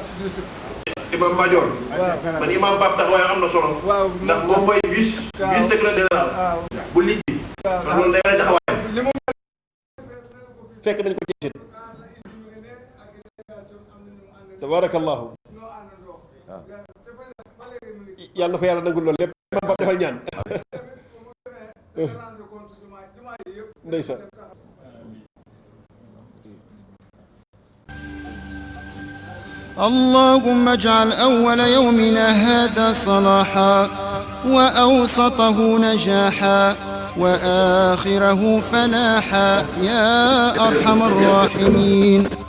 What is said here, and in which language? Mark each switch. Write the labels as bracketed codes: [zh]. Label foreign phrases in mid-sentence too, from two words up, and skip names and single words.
[wo] imam Madior man imam Pape taxawaay am na solo ndax moom mooy [fr] vice secrétaire général [wo] bu ligue bi kon loolu day lay taxawaay fekk nañ ko ci tabarakallahu yàlla na ko yàlla nangul loolu lépp imam Pape defal ñaan ndeysaan [ar] اللهم اجعل أول يومنا هذا صلاحا وأوسطه نجاحا وآخره فلاحا يا أرحم الراحمين